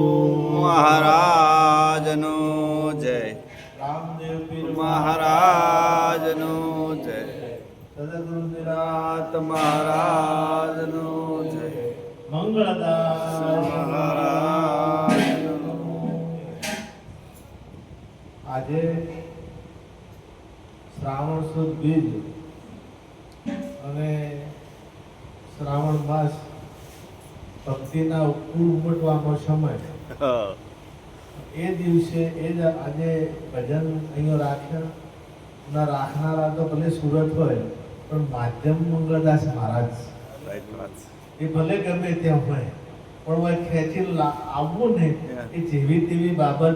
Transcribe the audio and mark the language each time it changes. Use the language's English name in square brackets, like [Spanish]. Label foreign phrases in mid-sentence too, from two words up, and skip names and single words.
[Gujarati] મહારાજનો જય। रामदेव पीर મહારાજનો જય। सद्गुरु निरात મહારાજનો જય। मंगलदास મહારાજનો। આજે શ્રાવણ સુદ બીજ અને શ્રાવણ માસ ભક્તિના ઉમટવાનો સમય એ દિવસે એ જ આજે ભજન અહીંયા રાખ્યા ના રાખનારા તો ભલે સુરત હોય પણ માધ્યમ મંગળદાસ મહારાજ એ ભલે ગમે ત્યાં હોય પણ હોય ખેંચી આવવું ને એ જેવી તેવી બાબત